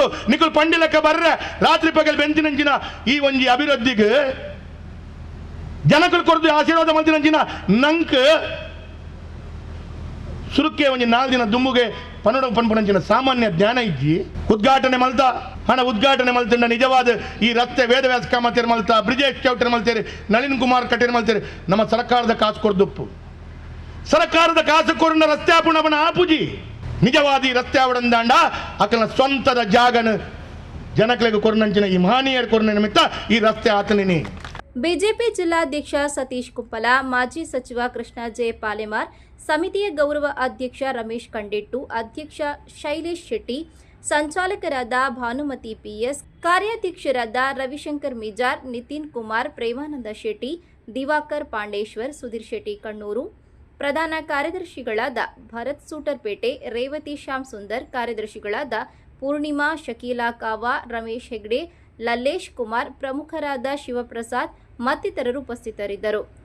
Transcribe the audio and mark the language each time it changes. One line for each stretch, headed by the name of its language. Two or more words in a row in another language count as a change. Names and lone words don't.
Tulu: ನಿಕುಲ್ ಪಂಡಿಲಕ್ಕ ಬರ್ರೆ ರಾತ್ರಿ ಪಗಲ್ ಬೆಂಚಿನಂಚಿನ ಈ ಒಂಜಿ ಅಭಿವೃದ್ಧಿಗೆ ಜನಕುಲ್ ಕೊರದು ಆಶೀರ್ವಾದ ಮಲ್ತಿನಂಚಿನ ನಂಕ್ ಸುರುಕ್ಕೆ ಒಂಜಿ 4 ದಿನ ದುಂಬುಗೆ ಪನ್ನಡ ಪನ್ಪುನಂಚಿನ ಸಾಮಾನ್ಯ ಜ್ಞಾನ ಇಜ್ಜಿ ಉದ್ಘಾಟನೆ ಮಲ್ತ ಹಣ ಉದ್ಘಾಟನೆ ಮಲ್ತಿಂಡ ನಿಜವಾದ ಈ ರಸ್ತೆ ವೇದವ್ಯಾಸ ಕಾಮತೇರು ಮಲ್ತ, ಬ್ರಿಜೇಶ್ ಚೌಟರ್ ಮಲ್ತೇರಿ, ನಳಿನ್ ಕುಮಾರ್ ಕಟೀಲ್ ಮಲ್ತೇರಿ. ನಮ್ಮ ಸರ್ಕಾರದ ಕಾಸು ಕೊರ್ದುಪ್ಪು, ಸರ್ಕಾರದ ಕಾಸು ಕೊರನ ರಸ್ತೆ ಆಪುಣವನ ಆಪುಜಿ ನಿಜವಾದಿ ರಸ್ತೆ ಆವಡಂದಾಂಡ ಅಕಲ ಸ್ವಂತದ ಜಾಗನ ಜನಕಲಿಗೆ ಕೊರನಂಚಿನ ಈ ಮಹನೀಯರ ಕೊರನ ನಿಮಿತ್ತ ಈ ರಸ್ತೆ ಆತನಿನಿ.
Kannada: ಬಿಜೆಪಿ ಜಿಲ್ಲಾಧ್ಯಕ್ಷ ಸತೀಶ್ ಕುಪ್ಪಲ, ಮಾಜಿ ಸಚಿವ ಕೃಷ್ಣ ಜೆ ಪಾಲೆಮಾರ್, ಸಮಿತಿಯ ಗೌರವ ಅಧ್ಯಕ್ಷ ರಮೇಶ್ ಕಂಡೆಟ್ಟು, ಅಧ್ಯಕ್ಷ ಶೈಲೇಶ್ ಶೆಟ್ಟಿ, ಸಂಚಾಲಕರಾದ ಭಾನುಮತಿ ಪಿಎಸ್, ಕಾರ್ಯಾಧ್ಯಕ್ಷರಾದ ರವಿಶಂಕರ್ ಮಿಜಾರ್, ನಿತಿನ್ ಕುಮಾರ್, ಪ್ರೇಮಾನಂದ ಶೆಟ್ಟಿ, ದಿವಾಕರ್ ಪಾಂಡೇಶ್ವರ್, ಸುಧೀರ್ ಶೆಟ್ಟಿ ಕಣ್ಣೂರು, ಪ್ರಧಾನ ಕಾರ್ಯದರ್ಶಿಗಳಾದ ಭರತ್ ಸೂಟರ್ಪೇಟೆ, ರೇವತಿ ಶ್ಯಾಮ್ ಸುಂದರ್, ಕಾರ್ಯದರ್ಶಿಗಳಾದ ಪೂರ್ಣಿಮಾ, ಶಕೀಲಾ ಕಾವಾ, ರಮೇಶ್ ಹೆಗ್ಡೆ, ಲಲ್ಲೇಶ್ ಕುಮಾರ್, ಪ್ರಮುಖರಾದ ಶಿವಪ್ರಸಾದ್ ಮತ್ತಿತರರು ಉಪಸ್ಥಿತರಿದ್ದರು.